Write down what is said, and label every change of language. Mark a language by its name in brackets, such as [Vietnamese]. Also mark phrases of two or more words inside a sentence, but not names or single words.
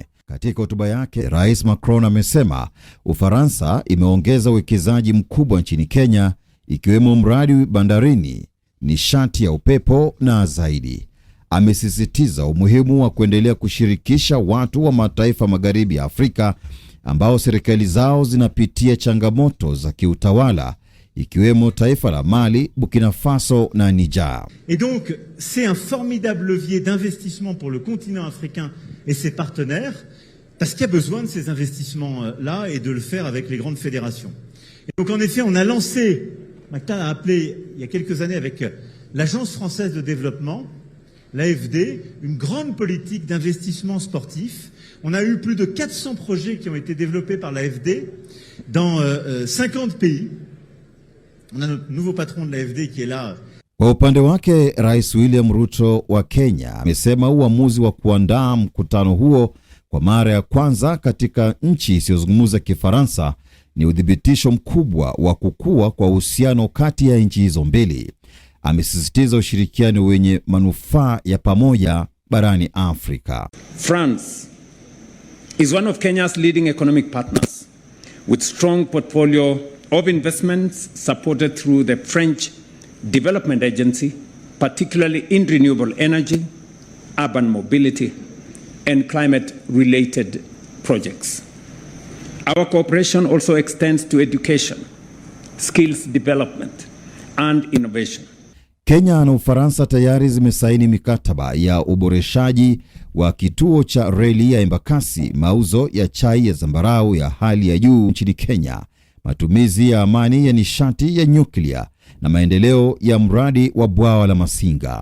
[Swahili] Katika hotuba yake, Rais Macron amesema Ufaransa imeongeza uwekezaji mkubwa nchini Kenya, ikiwemo mradi bandarini, nishati ya upepo na zaidi. Amesisitiza umuhimu wa kuendelea kushirikisha watu wa mataifa magharibi ya Afrika ambao serikali zao zinapitia changamoto za kiutawala, ikiwemo taifa la Mali, Burkina Faso na Niger. [French] Et donc, c'est un formidable levier d'investissement pour le continent africain et ses partenaires, parce qu'il y a besoin de ces investissements-là et de le faire avec les grandes fédérations. Et donc, en effet, on a lancé, Macta a appelé il y a quelques années avec l'Agence française de développement, l'AFD, une grande politique d'investissement sportif. On a eu plus de 400 projets qui ont été développés par l'AFD dans 50 pays. On a notre nouveau patron de l'AFD qui est là. [Swahili] Kwa upande wake, Rais William Ruto wa Kenya amesema uamuzi wa kuandaa mkutano huo kwa mara ya kwanza katika nchi isiyozungumza Kifaransa ni udhibitisho mkubwa wa kukua kwa uhusiano kati ya nchi hizo mbili. Amesisitiza ushirikiano wenye manufaa ya pamoja barani Afrika. [English] France is one of Kenya's leading economic partners with strong portfolio of investments supported through the French Development Agency, particularly in renewable energy, urban mobility, and climate-related projects. Our cooperation also extends to education, skills development, and innovation. [Swahili] Kenya na Ufaransa tayari zimesaini mikataba ya uboreshaji wa kituo cha reli ya Embakasi, mauzo ya chai ya zambarau ya hali ya juu nchini Kenya, matumizi ya amani ya nishati ya nyuklia na maendeleo ya mradi wa bwawa la Masinga.